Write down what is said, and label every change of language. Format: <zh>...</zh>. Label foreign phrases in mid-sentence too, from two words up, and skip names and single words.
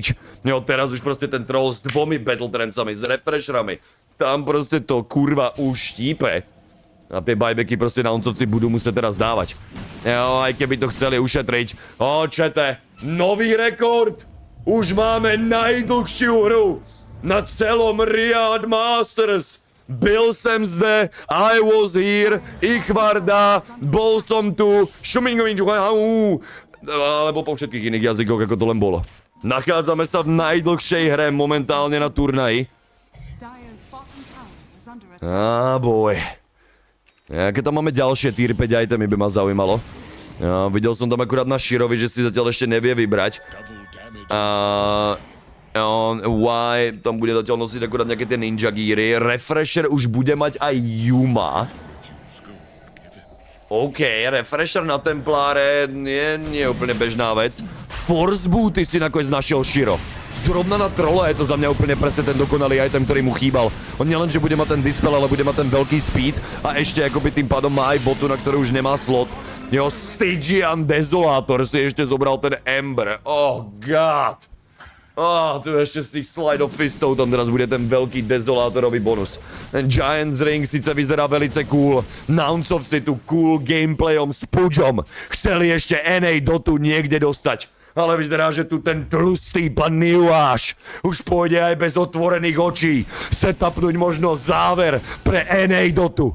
<sk>Jo, teraz už proste ten troll s dvomi battletrancami, s refresherami, tam proste to kurva už štípe. A tie buybacky proste Nauncovci budú musieť teraz dávať. Jo, aj keby to chceli ušetriť. Čete, nový rekord! Už máme najdlhšiu hru na celom Riyadh Masters.</sk> <cs>Byl jsem zde,</cs> <en>I was here,</en> <sk>ich Varda, bol som tu, alebo po všetkých iných jazykoch, ako to len bolo. Nachádzame sa v najdlhšej hre momentálne na turnaji. Boj. Keď tam máme ďalšie tier 5 itemy, by ma zaujímalo. Videl som tam akurát na Širovi, že si zatiaľ ešte nevie vybrať. Tam bude zatiaľ nosiť akurát nejaké tie ninja gíry. Refresher už bude mať aj Yuma. OK, refresher na Templáre nie je úplne bežná vec. Force booty si nakoniec našiel Shiro. Zrovna na trole je to za mňa úplne presne ten dokonalý item, ktorý mu chýbal. On nielen, že bude mať ten dispel, ale bude mať ten veľký speed a ešte akoby tým pádom má aj botu, na ktorý už nemá slot. Jo, Stygian Desolator si ešte zobral ten Ember.</sk> <en>Oh god.</en> <sk>Tu ešte z tých slide of fistov tam teraz bude ten veľký dezolátorový bonus. Ten Giants Ring síce vyzerá velice cool. Nauncovci tu cool gameplayom s Pudžom chceli ešte NA Dotu niekde dostať. Ale vyzerá, že tu ten tlustý pan Niuáš už pôjde aj bez otvorených očí setupnúť možno záver pre NA Dotu.</sk>